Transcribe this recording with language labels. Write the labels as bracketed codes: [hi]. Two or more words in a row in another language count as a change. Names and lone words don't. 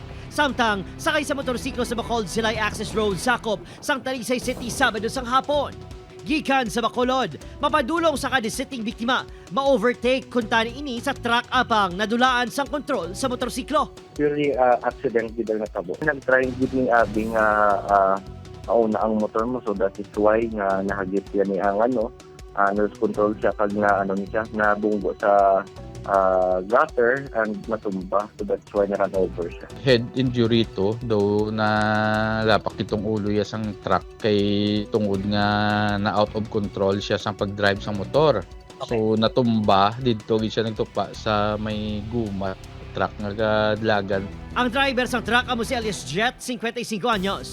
[hil] Samtang sakay sa motorsiklo sa Bacolod Silay Access Road sakop sang Talisay City Sabado sang hapon. Gikan sa Bacolod, mapadulong sa kadisiting biktima, ma-overtake kuntani ini sa truck apang nadulaan sang kontrol sa motorsiklo. [en] Purely accident [hil] gid ang natabo. Nag-try gid ni abing mauna ang motor mo, [en] so that is why [hil] nga nahagip yan ni ang nose control siya kag na niya nabunggo sa gutter and matumba, [en] so that's why [hil] na-run over siya. [en] Head injury [hil] to, though na lapak itong ulo ya sang truck kay tungod nga na [en] out of control [hil] siya sang pag-drive sa motor. Okay. So natumba dito gid siya nagtupa sa may guma truck nga kadlagan. Ang driver sang truck amo si Elias Jet, 55 anyos.